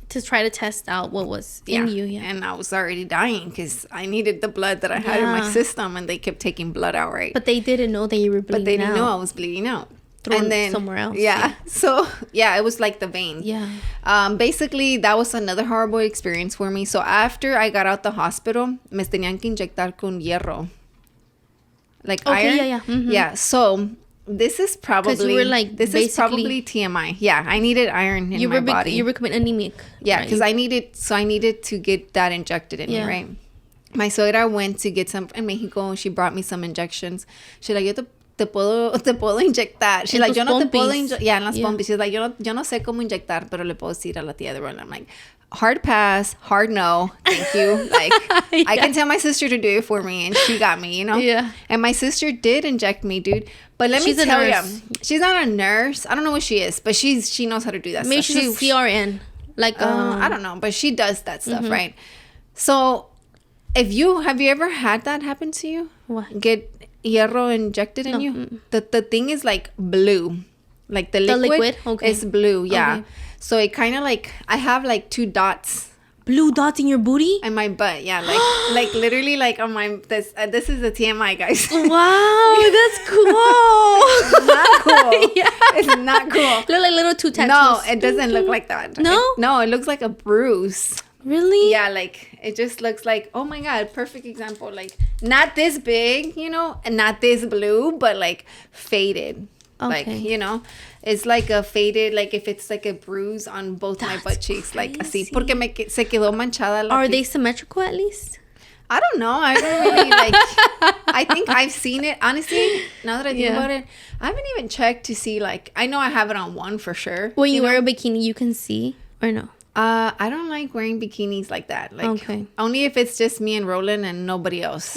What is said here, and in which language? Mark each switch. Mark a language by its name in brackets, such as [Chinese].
[English] To try to test out what was in you, yeah. And I was already dying because I needed the blood that I had in my system, and they kept taking blood out, right? But they didn't know that you were bleeding out. But they didn't know I was bleeding out. And then somewhere else. Yeah. So, yeah, it was like the vein. Yeah. Basically, that was another horrible experience for me. So, after I got out the hospital, [Spanish] me tenían que inyectar con hierro. [English] Like iron. Yeah. Mm-hmm. Yeah. So, this is probably... you were like, this is probably TMI. Yeah, I needed iron in my body. You were becoming anemic. Yeah, because I needed to get that injected in me, right? My suegra went to get some in Mexico. She brought me some injections. She's like, [Spanish] te puedo inyectar. She's like, yo no te puedo inyectar. [English] Yeah, [Spanish] en las pompis. [English] She's like, [Spanish] yo no sé cómo inyectar, pero le puedo decir a la tía de Rollie. [English] I'm like, hard pass, hard no, thank you. Like, I can tell my sister to do it for me, and she got me, you know? Yeah. And my sister did inject me, dude. But let me tell you, she's not a nurse. I don't know what she is, but she knows how to do that Maybe stuff. Maybe she's a CRN. Like, I don't know, but she does that stuff, right? So, have you ever had that happen to you? What? Get hierro injected in you? The thing is like blue. Like the liquid okay. is blue, yeah. Okay. So it kind of like, I have like 2 dots. Blue dots in your booty? In my butt, yeah. Like literally like on my, this is a TMI, guys. Wow, that's cool. It's not cool. Yeah. It's not cool. Look like little 2 tattoos. No, it doesn't look like that. No? No, it looks like a bruise. Really? Yeah, like it just looks like, oh my God, perfect example. Like not this big, you know, and not this blue, but like faded. Okay. Like, you know, it's like a faded, like if it's like a bruise on both my butt cheeks, crazy. like [Spanish] así, porque se quedó manchada. [English] Are they symmetrical at least? I don't know. I don't really like. I think I've seen it. Honestly, now that I think about it, I haven't even checked to see. Like, I know I have it on one for sure. When you wear a bikini, you can see or no? I don't like wearing bikinis like that. Like, only if it's just me and Roland and nobody else.